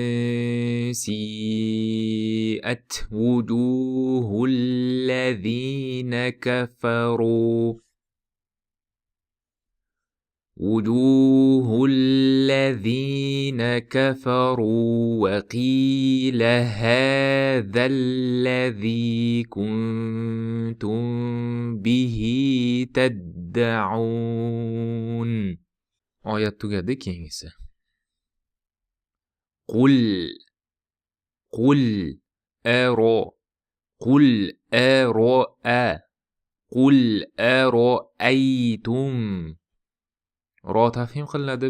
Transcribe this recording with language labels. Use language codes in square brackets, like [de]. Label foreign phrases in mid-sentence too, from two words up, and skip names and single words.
[ar] سيئت وجوه الذين كفروا وقيل هذا الذي كنتم به تدعون. [uz] Oyat tugadi, keyingisi. [ar] قل أرأيتم. [uz] Ro tafhim qilinadi.